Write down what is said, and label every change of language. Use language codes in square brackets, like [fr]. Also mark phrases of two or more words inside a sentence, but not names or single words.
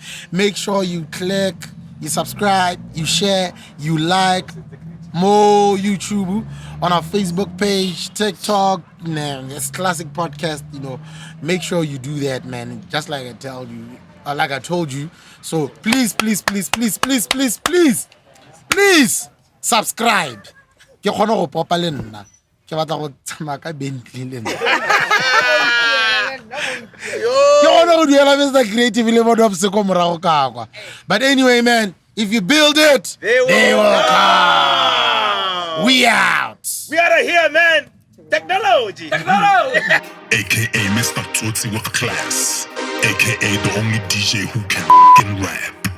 [en] Make sure you click, you subscribe, you share, you like more YouTube on our Facebook page, TikTok. Man, it's Classic Podcast. Make sure you do that, man. Just like I told you, So please subscribe. [tn] Ke kgona go popa le nna. Ke batla go tsamaya ka Bentley le nna. Ke kgona go duela Mr. Creative le bo dopseko morago ka kwa. [en] But anyway, man, if you build it, they will come. We out. We are here, man. Technology. AKA Mr. Tsotsi with Klass. AKA the only DJ who can rap.